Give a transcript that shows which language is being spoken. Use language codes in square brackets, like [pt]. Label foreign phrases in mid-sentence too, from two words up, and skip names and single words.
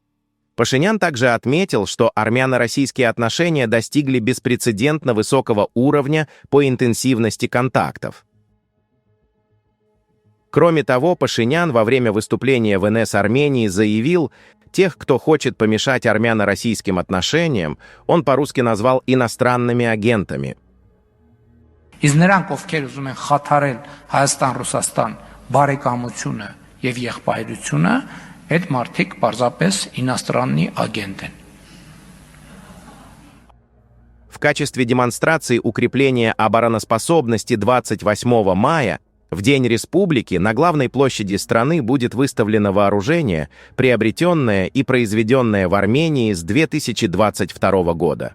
[ru] Пашинян также отметил, что армяно-российские отношения достигли беспрецедентно высокого уровня по интенсивности контактов. Кроме того, Пашинян во время выступления в НС Армении заявил, тех, кто хочет помешать армяно-российским отношениям, он по-русски назвал иностранными агентами. [hy] Իսկ նրանք, ովքեր ուզում են խաթարել Հայաստան-Ռուսաստան բարեկամությունը եւ եղբայրությունը, այդ մարդիկ պարզապես [ru] иностранный агент [hy] են. [ru] В качестве демонстрации укрепления обороноспособности 28 мая в День Республики на главной площади страны будет выставлено вооружение, приобретенное и произведенное в Армении с 2022 года.